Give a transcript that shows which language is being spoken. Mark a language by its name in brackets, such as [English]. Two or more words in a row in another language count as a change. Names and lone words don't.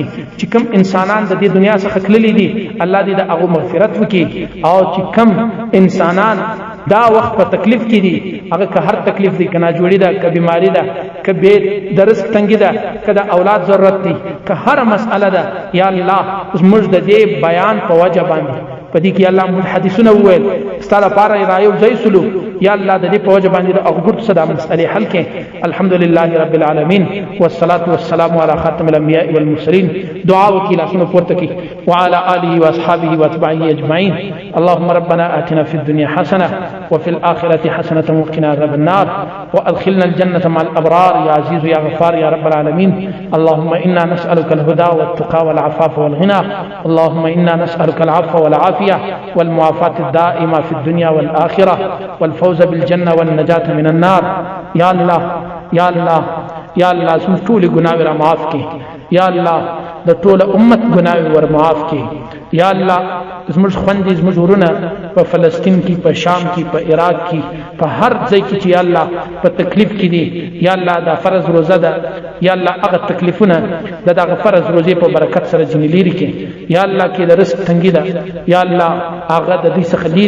[Pashto] چې کوم انسانان د دې دنیا څخه تللي دي الله دې د هغو مغفرت وکړي، او چې کوم انسانان دا وخت په تکلیف کې دي هغه که هر تکلیف دی، که ناجوړي ده، که بیماری ده، که بې د رزق تنګي ده، که د اولاد ضرورت دی، که هر مسئله ده، [Arabic] یا الله [Pashto] زموږ د دې بیان په وجه باندې په دې کې الله موږ حدیثونه وویل ستا لپاره رایو ځای سلو، [Arabic] یا الله [Pashto] د دې په وجه باندې د هغو ګردو څه دا مسئلې حل کړې. [Arabic] الحمدلله رب العالمین والصلاة والسلام على خاتم الانبیاء والمرسلین. [Pashto] دعا وکړئ، لاسونه پورته کړئ. [Arabic] وعلى آله واصحابه واتباعه اجمعین. اللهم ربنا آتنا في الدنيا حسنة وفي الآخرة حسنة وقنا عذاب النار وأدخلنا الجنة مع الأبرار يا عزيز يا غفار يا رب العالمين. اللهم إنا نسألك الهدى والتقى والعفاف والغنى، اللهم إنا نسألك العفو والعافية والمعافاة الدائمة في الدنيا والآخرة والفوز بالجنة والنجاة من النار. يا الله يا الله يا الله [Pashto] زموږ ټولې ګناوې را معاف کړي، [Arabic] یا الله [Pashto] د ټوله امت ګناوې ور معاف کړي، [Arabic] یا الله [Pashto] زموږ خوندې زموږ ورونه په فلسطین کې په شام کې په عراق کې په هر ځای کې چې [Arabic] یا الله [Pashto] په تکلیف کې دي [Arabic] یا الله [Pashto] دا فرض روزه ده [Arabic] یا الله [Pashto] هغه تکلیفونه د دغه فرض روزې په برکت سره ځینې لرې کړي [Arabic] یا الله [Pashto] کې د رزق تنګي ده [Arabic] یا الله [Pashto] هغه د دې څخه لرې